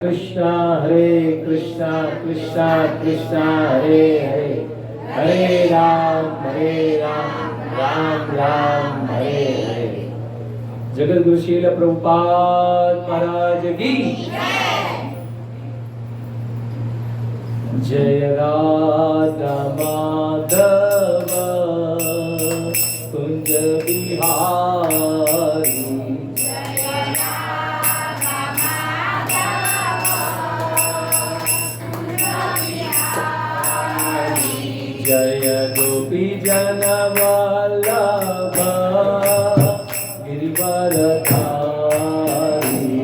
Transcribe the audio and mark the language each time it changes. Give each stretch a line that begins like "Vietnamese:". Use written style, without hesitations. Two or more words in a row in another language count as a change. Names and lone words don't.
Sanskrit: Krishna Hare Krishna Krishna Krishna Hare Hare Hare Ram Ram Ram Hare Hare.
Gujarati: જગદગુરુ શ્રીલ પ્રભુપાદ મહારાજ કી જય.
Hindi: राधा माधव कुंज बिहारी जय गोपी जन वल्लभ गिरिवरधारी.